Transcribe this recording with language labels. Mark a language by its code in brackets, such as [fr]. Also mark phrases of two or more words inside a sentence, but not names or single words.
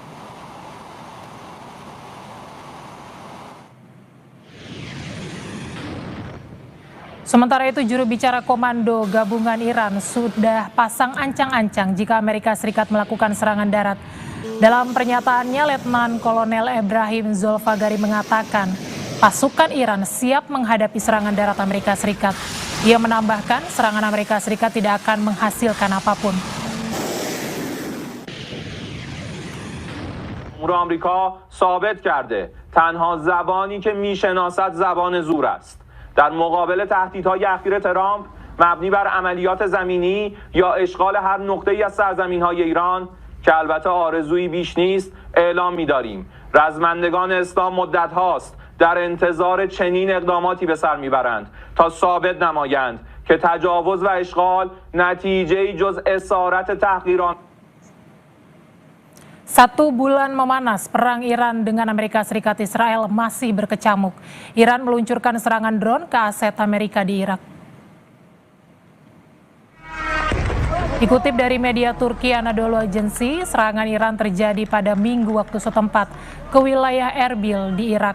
[id] Sementara itu, juru bicara Komando Gabungan Iran sudah pasang ancang-ancang jika Amerika Serikat melakukan serangan darat. Dalam pernyataannya, Letnan Kolonel Ibrahim Zolfagari mengatakan pasukan Iran siap menghadapi serangan darat Amerika Serikat. Ia menambahkan serangan Amerika Serikat tidak akan menghasilkan apapun. [fa] جمهور آمریکا ثابت کرده تنها زبانی که میشناسد زبان زور است. در مقابل تهدیدهای اخیر ترامپ مبنی بر عملیات زمینی یا اشغال هر نقطه‌ای از سرزمین‌های ایران که البته آرزویی بیش نیست اعلام می‌داریم رزمندگان اسلام مدت هاست در انتظار چنین اقداماتی به سر میبرند تا ثابت نمایند که تجاوز و اشغال نتیجه‌ای جز اسارت تحقیران. [id] 1 bulan memanas, perang Iran dengan Amerika Serikat Israel masih berkecamuk. Iran meluncurkan serangan drone ke aset Amerika di Irak. Dikutip dari media Turki Anadolu Agency, serangan Iran terjadi pada Minggu waktu setempat ke wilayah Erbil di Irak.